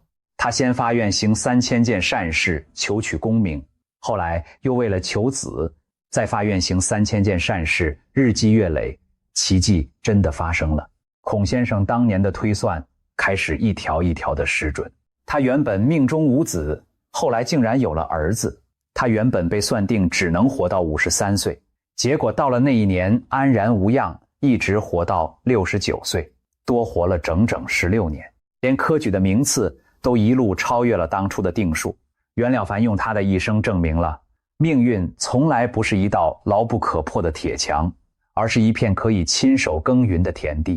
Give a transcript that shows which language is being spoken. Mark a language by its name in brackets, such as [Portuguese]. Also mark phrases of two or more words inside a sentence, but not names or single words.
[Chinese] 他先發願行3000件善事，求取功名，後來又為了求子，再發願行3000件善事，日積月累，奇蹟真的發生了。孔先生當年的推算開始一條一條的失準。他原本命中無子，後來竟然有了兒子。他原本被算定只能活到53歲，結果到了那一年安然無恙，一直活到69歲，多活了整整16年，連科舉的名次都一路超越了當初的定数。袁了凡用他的一生證明了，命運從來不是一道牢不可破的鐵牆，而是一片可以親手耕耘的田地。